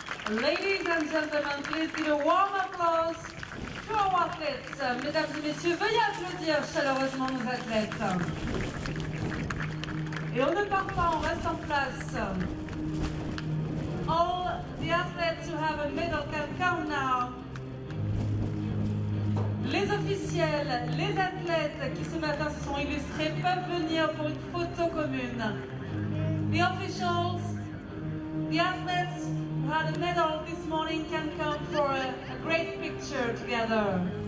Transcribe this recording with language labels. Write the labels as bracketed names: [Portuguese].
[English] Ladies and gentlemen, please give a warm applause to our athletes. [French] Mesdames et messieurs, veuillez applaudir chaleureusement nos athlètes. Et on ne part pas, on reste en place. [English] All the athletes who have a medal can come now. [French] Les officiels, les athlètes qui ce matin se sont illustrés peuvent venir pour une photo commune. [English] The officials, the athletes who had a medal this morning can come for a great picture together.